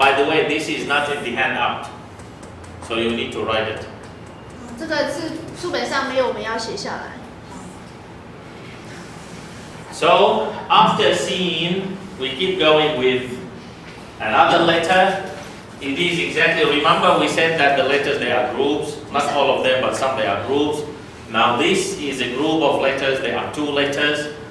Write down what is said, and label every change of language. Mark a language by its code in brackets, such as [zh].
[en] By the way, this is not in the handout. So you need to write it. [zh] 这个是书本上没有，我们要写下来。 [en] So after sin, we keep going with another letter. It is exactly, remember we said that the letters they are groups, not all of them but some they are groups. Now this is a group of letters, there are two letters.